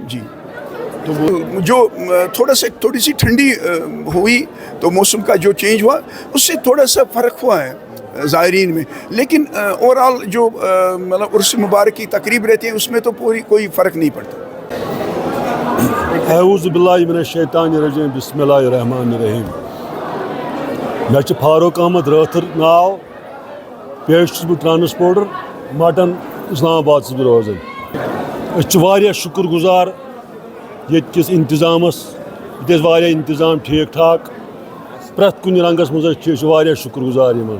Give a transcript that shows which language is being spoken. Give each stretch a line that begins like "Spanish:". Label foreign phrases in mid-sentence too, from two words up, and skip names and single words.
Urdu: جی تو وہ جو تھوڑی سی ٹھنڈی ہوئی تو موسم کا جو چینج ہوا، اس سے تھوڑا سا فرق ہوا ہے زائرین میں، لیکن اوورآل جو مطلب عرس مبارک کی تقریب رہتی ہے اس میں تو کوئی فرق نہیں پڑتا۔
Arabic: اعوذ باللہ من الشیطان الرجیم، بسم اللہ الرحمن الرحیم۔
Kashmiri: میں فاروق احمد رٲتھر ناو، پیش چھُس بہٕ ٹرانسپورٹر، مٹن اسلام آباد چھُس بہٕ روزان۔ أسۍ چھِ واریاہ شُکر گُزار ییٚتہِ کِس انتظامس، ییٚتہِ ٲسۍ واریاہ انتظام ٹھیٖک ٹھاک، پرٛٮ۪تھ کُنہِ رنٛگس منٛز أسۍ چھِ واریاہ شُکر گُزار یِمن۔